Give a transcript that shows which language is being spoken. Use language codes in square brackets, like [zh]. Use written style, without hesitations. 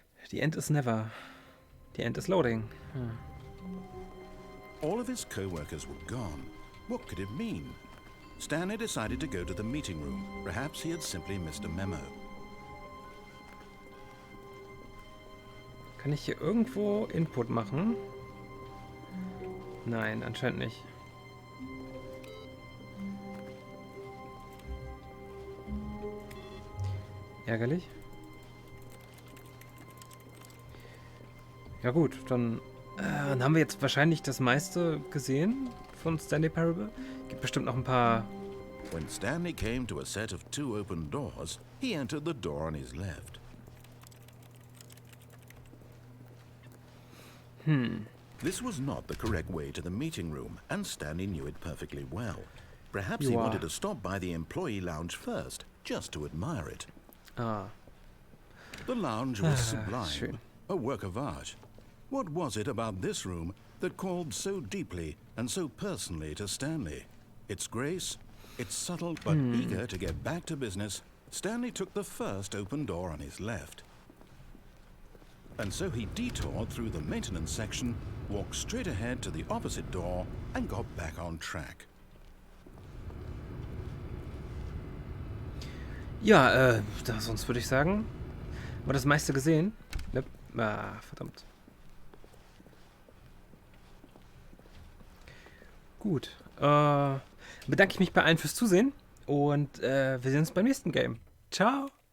[en] The end is never. The end is loading. All of his co-workers were gone. What could it mean? Stanley decided to go to the meeting room. Perhaps he had simply missed a memo. [de] Kann ich hier irgendwo Input machen? Nein, anscheinend nicht. Ärgerlich. Ja gut, dann haben wir jetzt wahrscheinlich das meiste gesehen von Stanley Parable. Gibt bestimmt noch ein paar... [en] When Stanley came to a set of 2 open doors, he entered the door on his left. This was not the correct way to the meeting room, and Stanley knew it perfectly well. Perhaps he wanted to stop by the employee lounge first, just to admire it. Ah. The lounge was sublime, [de] schön. [en] a work of art. What was it about this room that called so deeply and so personally to Stanley? Its grace, its subtle but eager to get back to business, Stanley took the first open door on his left. And so he detoured through the maintenance section, walked straight ahead to the opposite door, and got back on track. [de] Ja, sonst würde ich sagen, war das meiste gesehen. Ne? Ah, verdammt. Gut. Bedanke ich mich bei allen fürs Zusehen und wir sehen uns beim nächsten Game. Ciao!